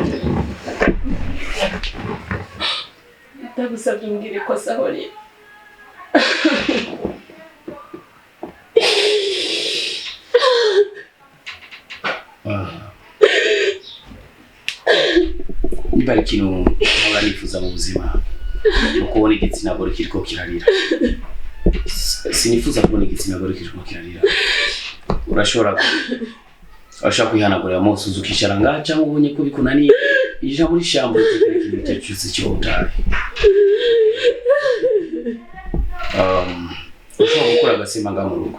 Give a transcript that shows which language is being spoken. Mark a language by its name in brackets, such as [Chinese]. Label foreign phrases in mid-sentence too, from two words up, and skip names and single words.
[Rundi] Ndagusabye umbwire ikosa aho riri. Niba ari ikintu nkora nifuza mu buzima ukubona igitsina gore kiriko kirarira. Sinifuza kubona igitsina gore kiriko kirarira. Urashobora kwihanagurira mose uzukishara ngaha cyangwa ubonye ko bikunaniye ija muri shambo utekere ikintu cyose cy'ubutayi. Ushobora gukora agasima nga mu rugo.